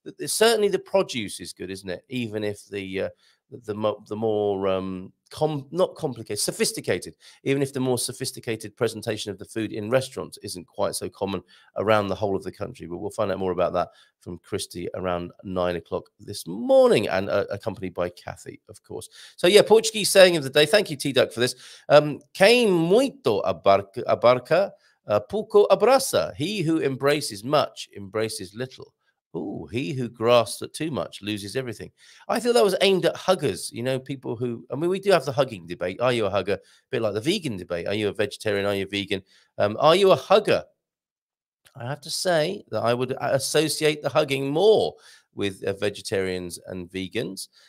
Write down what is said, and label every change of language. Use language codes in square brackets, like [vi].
[en] Certainly, the produce is good, isn't it? Even if the more not complicated, sophisticated, even if the more sophisticated presentation of the food in restaurants isn't quite so common around the whole of the country. But we'll find out more about that from Christy around 9 o'clock this morning, and accompanied by Kathy, of course. So yeah, Portuguese saying of the day. Thank you, T-Duck, for this. [pt] Quem muito abarca, pouco abraça. [en] He who embraces much embraces little. Oh, he who grasps at too much loses everything. I thought that was aimed at huggers, you know, people who, I mean, we do have the hugging debate. Are you a hugger? A bit like the vegan debate. Are you a vegetarian? Are you vegan? Are you a hugger? I have to say that I would associate the hugging more with vegetarians and vegans.